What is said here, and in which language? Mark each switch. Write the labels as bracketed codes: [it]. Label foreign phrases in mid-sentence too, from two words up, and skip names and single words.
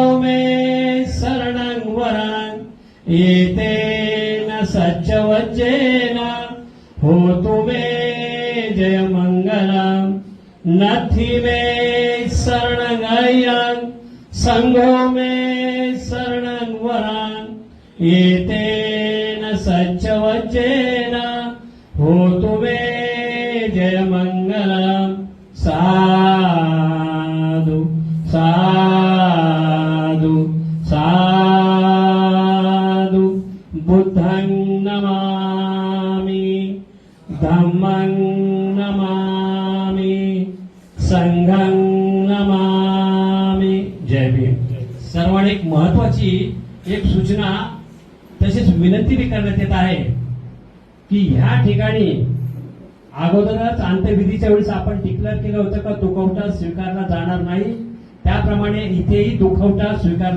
[pi] मे शरणं वरान एतेन सच्चवज्जेन होतु मे जय मंगलम नथी मे शरणं आयन संघो मे शरणं वरान एतेन सच्चवज्जेन होतु मे जय मंगलम साधु साधु साधु बुद्धं नमामि धम्मं नमामि संघं नमामि [mr] जय भीम. सर्वांनी एक महत्वाची एक सूचना तसेच विनंती बी करण्यात येत आहे की ह्या ठिकाणी अगोदरच अंत्यविधीच्या वेळेस आपण डिक्लेअर केलं होतं का दुखवटा स्वीकारला जाणार नाही, त्याप्रमाणे इथेही दुखवटा स्वीकारला